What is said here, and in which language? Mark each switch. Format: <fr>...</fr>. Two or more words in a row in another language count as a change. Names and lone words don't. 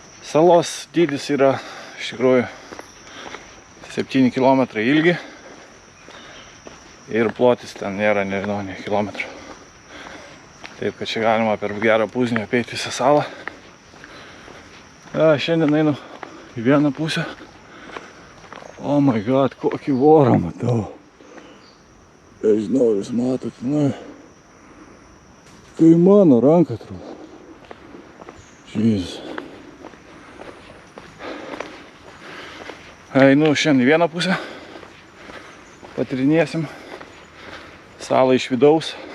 <lt>Salos dydis yra iš tikrųjų 7 km ilgi ir plotis ten nėra, nežinau, ne kilometrų. Taip, kad čia galima per gerą pusdienį apeiti visą salą. Šiandien einu į vieną pusę.</lt> <en>Oh my god,</en> <lt>kokį vorą matau. Nežinau, jūs matot, kai mano ranka atrodo.</lt> <en>Jeez.</en> <lt>Einu šiandien į vieną pusę. Patirinėsim salą iš vidaus.</lt>